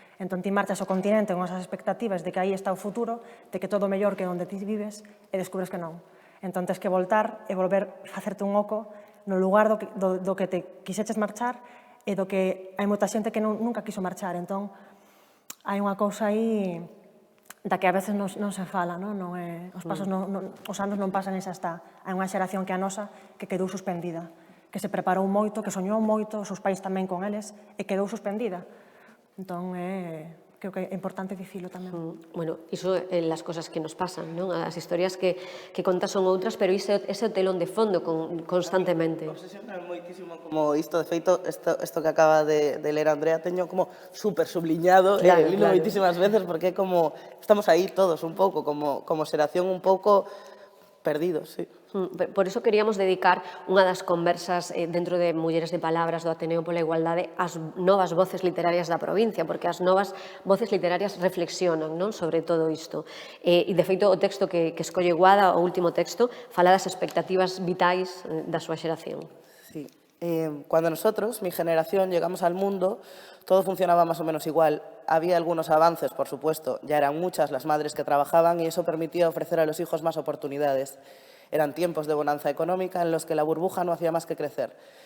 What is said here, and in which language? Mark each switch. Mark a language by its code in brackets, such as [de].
[gl] Entón ti marchas ao continente con esas expectativas de que aí está o futuro, de que todo mellor que onde ti vives, e descubres que non. Entón tens que voltar e volver a facerte un oco no lugar do que te quixeches marchar e do que hai moita xente que nunca quiso marchar. Entón hai unha cousa aí da que a veces non se fala, non? Os anos non pasan e xa está. Hai unha xeración que a nosa que quedou suspendida, que se preparou moito, que soñou moito, os seus pais tamén con eles, e quedou suspendida. Entón, creo que é importante dicilo tamén. Bueno, iso é as cosas que nos pasan, non? As historias que contas son outras, pero ese é o telón de fondo constantemente. Obsesiona moitísimo como isto, de feito, isto que acaba de ler Andrea, teño como super subliñado, lino moitísimas veces, porque é como, estamos aí todos un pouco, como xeración un pouco perdidos, sí. Por iso queríamos dedicar unha das conversas dentro de Mulleres de Palabras do Ateneo pola Igualdade ás novas voces literarias da provincia, porque as novas voces literarias reflexionan, non, sobre todo isto. E, de feito, o texto que escolle Guada, o último texto, fala das expectativas vitais da súa xeración. Sí. [es] Cuando nosotros, mi generación, llegamos al mundo, todo funcionaba más o menos igual. Había algunos avances, por supuesto, ya eran muchas las madres que trabajaban y eso permitía ofrecer a los hijos más oportunidades. Eran tiempos de bonanza económica en los que la burbuja no hacía más que crecer.